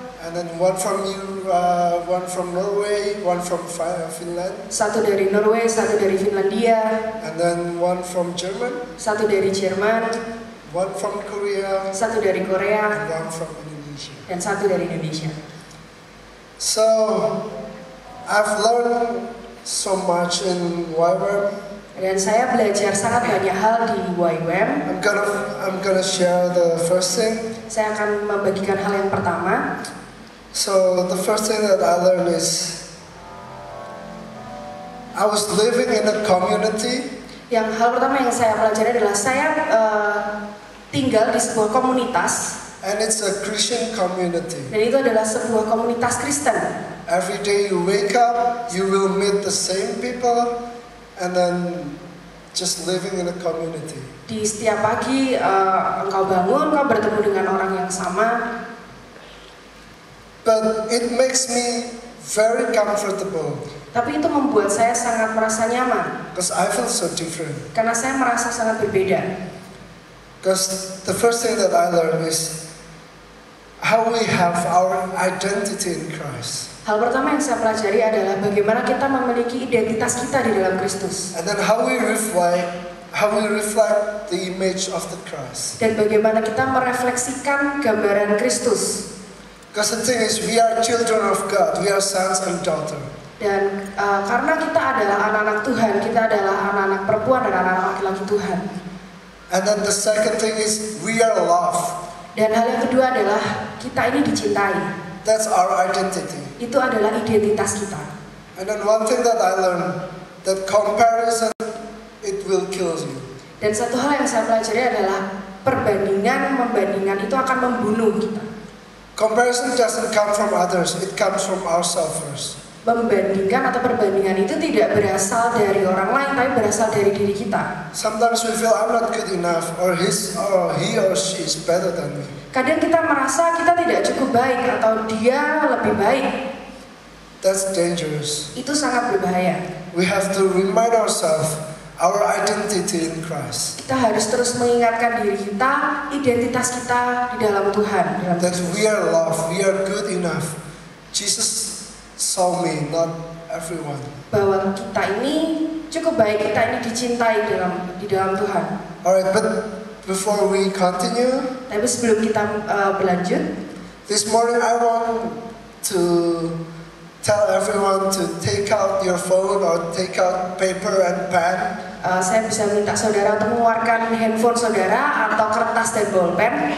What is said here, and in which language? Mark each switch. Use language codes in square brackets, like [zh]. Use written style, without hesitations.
[en] and then one from Norway, one from Finland, [id] 1 dari Norway, 1 dari Finlandia, [en] and then one from German, [id] 1 dari Jerman, [en] one from Korea, [id] 1 dari Korea, [en] and one from Indonesia. [id] dan 1 dari Indonesia. [en] So I've learned so much in YWAM. [id] Dan saya belajar sangat banyak hal di YWAM. [en] I'm gonna share the first thing. [id] Saya akan membagikan hal yang pertama. [en] So the first thing that I learned is I was living in a community. [id] Yang hal pertama yang saya pelajari adalah saya tinggal di sebuah komunitas. [en] And it's a Christian community. [id] Dan itu adalah sebuah komunitas Kristen. [en] Every day you wake up, you will meet the same people, and then just living in a community. [id] Di setiap pagi engkau bangun, engkau bertemu dengan orang yang sama. [en] But it makes me very comfortable. [id] Tapi itu membuat saya sangat merasa nyaman. [en] Because I feel so different. [id] Karena saya merasa sangat berbeda. [en] Because the first thing that I learned is how we have our identity in Christ. [id] Hal pertama yang saya pelajari adalah bagaimana kita memiliki identitas kita di dalam Kristus. [en] And then how we reflect the image of the Christ. [id] Dan bagaimana kita merefleksikan gambaran Kristus. [en] Because the thing is, we are children of God, we are sons and daughters. [id] Dan karena kita adalah anak-anak Tuhan, kita adalah anak-anak perempuan dan anak-anak laki-laki Tuhan. [en] And then the second thing is, we are loved. [id] Dan hal yang kedua adalah kita ini dicintai. [en] That's our identity. [id] Itu adalah identitas kita. [en] And then one thing that I learned, that comparison, it will kill you. [id] Dan satu hal yang saya pelajari adalah membandingan itu akan membunuh kita. [en] Comparison doesn't come from others, it comes from ourselves first. [id] Membandingkan atau perbandingan itu tidak berasal dari orang lain, tapi berasal dari diri kita. [en] Sometimes we feel I'm not good enough, or he or she is better than me. [id] Kadang kita merasa kita tidak cukup baik atau dia lebih baik. [en] That's dangerous. [id] Itu sangat berbahaya. [en] We have to remind ourselves our identity in Christ. [id] Kita harus terus mengingatkan diri kita, identitas kita di dalam Tuhan. [en] That we are loved, we are good enough. Jesus saw me, not everyone. [id] Bahwa kita ini cukup baik, kita ini dicintai di dalam Tuhan. [en] Alright, but before we continue, [id] tapi sebelum kita berlanjut, [en] this morning I want to tell everyone to take out your phone or take out paper and pen. [id] Saya bisa minta saudara untuk mengeluarkan handphone saudara atau kertas dan bolpen.